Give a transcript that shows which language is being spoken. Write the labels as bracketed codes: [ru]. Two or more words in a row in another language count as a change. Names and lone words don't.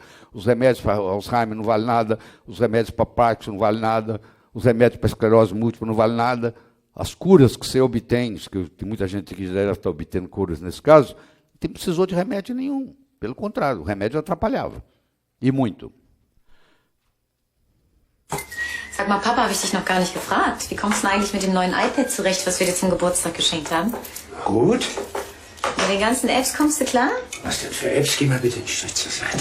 [pt] Os remédios para Alzheimer não valem nada, os remédios para Parkinson não valem nada, os remédios para esclerose múltipla não valem nada. As curas que você obtém, que tem muita gente que já deve estar obtendo curas nesse caso, não precisou de remédio nenhum. Pelo contrário, o remédio atrapalhava. E muito. [de] Sag mal, Papa, habe ich dich noch gar nicht gefragt. Wie kommst du denn eigentlich mit dem neuen iPad zurecht, was wir dir zum Geburtstag geschenkt haben? Gut. Mit den ganzen Apps kommst du klar? Was denn für Apps? Geh mal bitte einen Schritt zur Seite.